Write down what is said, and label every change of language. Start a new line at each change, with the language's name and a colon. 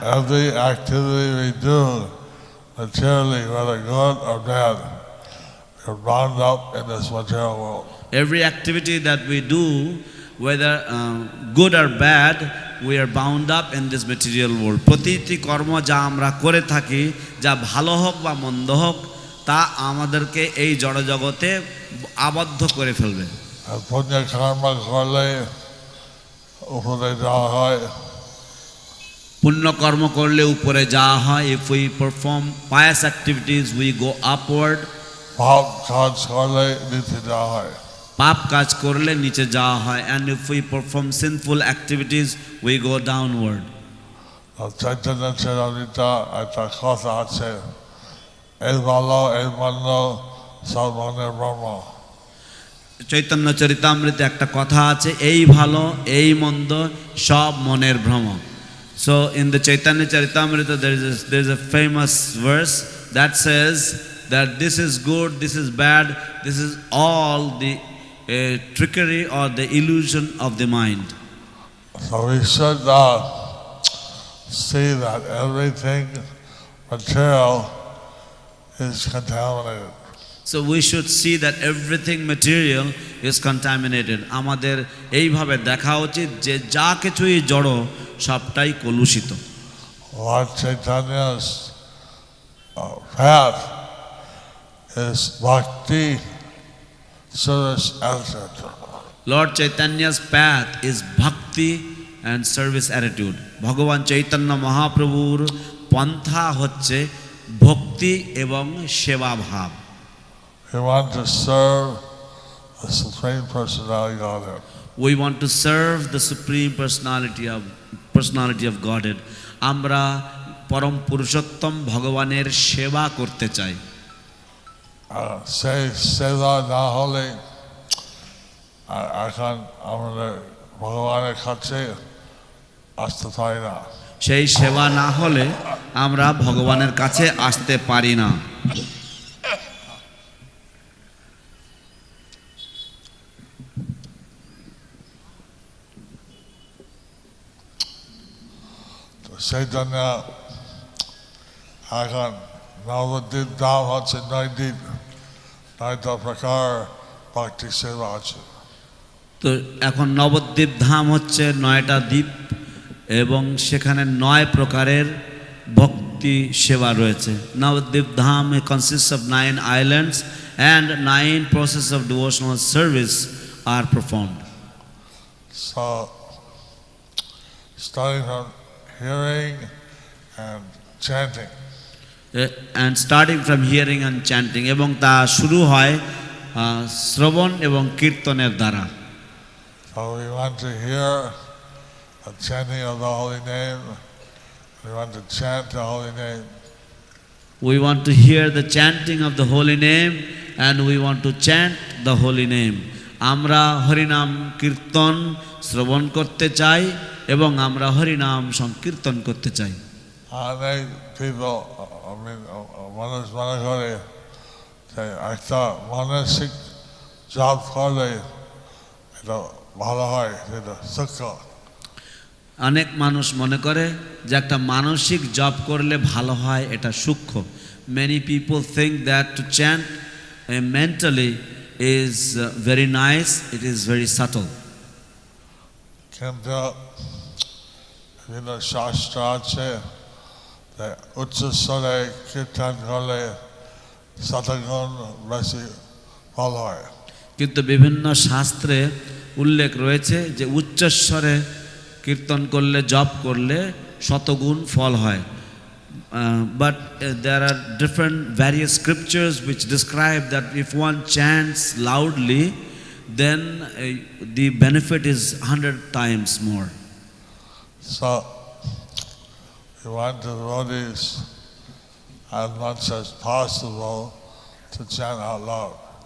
English: Every activity we do materially, whether good or bad, we're bound up in this material world. every activity that we do, whether good or bad, we are bound up in this material world.
Bangla: প্রতিটি কর্ম যা আমরা করে থাকি, যা ভালো হোক বা মন্দ হোক, তা আমাদেরকে এই জড় জগতে আবদ্ধ করে ফেলবে। আর পুণ্য কর্ম করলে উপরে যাওয়া হয়। পুণ্য কর্ম করলে উপরে যাওয়া হয়।
English: If we perform pious activities, we go upward.
Bangla: পাপ কাজ করলে নিচে যাওয়া হয়। পাপ কাজ করলে নিচে যাওয়া হয়।
English: And if we perform sinful activities, we go downward.
Bangla: Chaitanya চরিতামৃতে একটা কথা আছে, এই ভালো এই মন্দ সব মনের ব্রহ্ম। চৈতন্য চরিতামৃতে একটা কথা আছে, এই ভালো এই মন্দ সব মনের ভ্রম।
English: So in the Chaitanya Charitamrita there is a famous verse that says that this is good, this is bad, this is all the trickery or the illusion of the mind. So we should see that everything material is contaminated. So we should see that everything material is contaminated.
Bangla: আমাদের এইভাবে দেখা উচিত যে যা কিছুই জড় সবটাই কলুষিত।
English: Lord Chaitanya's path is bhakti, service, attitude. Lord Chaitanya's path is bhakti and service attitude.
Bangla: ভগবান চৈতন্য মহাপ্রভুর পন্থা হচ্ছে ভক্তি এবং সেবা ভাব।
English: We want to serve the Supreme Personality of Godhead. We want to serve the Supreme Personality of Godhead.
Bangla: আমরা পরম পুরুষোত্তম ভগবানের সেবা করতে চাই। সেই সেবা না হলে এখন আমাদের ভগবানের কাছে আসতে পারি না। সেই সেবা না হলে আমরা ভগবানের কাছে আসতে পারি না। সেই জন্য এখন নবদ্বীপ ধাম হচ্ছে 9 দিন, 9টা প্রকার ভক্তি সেবা আছে। তো এখন নবদ্বীপ ধাম হচ্ছে 9টা দ্বীপ এবং সেখানে 9 প্রকারের ভক্তি সেবা রয়েছে।
English: Nabadwip Dham consists of 9 islands and 9 processes of devotional service are performed. So starting from hearing and chanting. And starting from hearing and chanting,
Bangla: এবং তা শুরু হয় শ্রবণ এবং কীর্তনের দ্বারা।
English: So we want to hear the chanting of the holy name. We want to chant the holy name. We want to hear the chanting of the holy name and we want to chant the holy name.
Bangla: আমরা হরিনাম কীর্তন শ্রবণ করতে চাই এবং আমরা হরিনাম সংকীর্তন করতে চাই।
English: Many people,
Bangla: মানুষ মনে করে যে একটা মানসিক জপ করলে এটা ভালো হয়, এটা সূক্ষ্ম। অনেক মানুষ মনে করে যে একটা মানসিক জপ করলে ভালো হয়, এটা সূক্ষ্ম।
English: Many people think that to chant mentally is very nice, it is very subtle.
Bangla: কিন্তু বিভিন্ন শাস্ত্র আছে যে উচ্চ স্বরে কীর্তন করলে শতগুণ বেশি ফল হয়। কিন্তু বিভিন্ন শাস্ত্রে উল্লেখ রয়েছে যে উচ্চস্বরে কীর্তন করলে জপ করলে শতগুণ ফল হয়।
English: But there are different various scriptures which describe that if one chants loudly, then the benefit is 100 times more. So we want the devotees as much as possible to chant out loud.